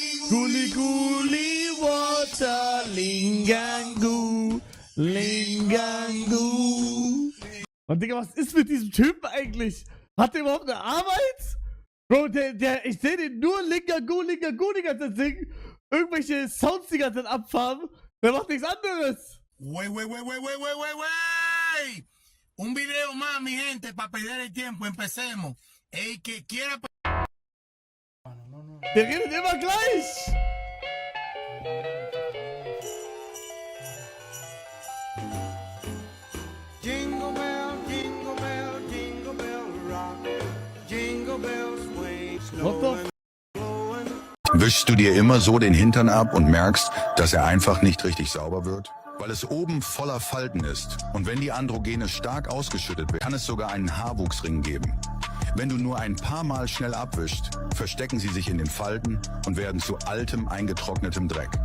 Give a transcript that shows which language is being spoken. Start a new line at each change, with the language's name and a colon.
German: Guli Guli Water Lingangu Lingangu. Und Digga, was ist mit diesem Typen eigentlich? Hat der überhaupt eine Arbeit? Bro, ich sehe den nur Lingangu Lingangu die ganze Zeit singen. Irgendwelche Sounds die ganze Zeit abfahren. Der macht nichts anderes.
Spanish: Wey. Un video más, mi gente, para perder el tiempo. Empecemos. El que quiera...
German: Der redet immer gleich.
English: Jingle bell, jingle bell, jingle bell rock. Jingle bells swing, snowing.
German: Wischst du dir immer so den Hintern ab und merkst, dass er einfach nicht richtig sauber wird? Weil es oben voller Falten ist. Und wenn die Androgene stark ausgeschüttet wird, kann es sogar einen Haarwuchsring geben. Wenn du nur ein paar Mal schnell abwischst, verstecken sie sich in den Falten und werden zu altem, eingetrocknetem Dreck.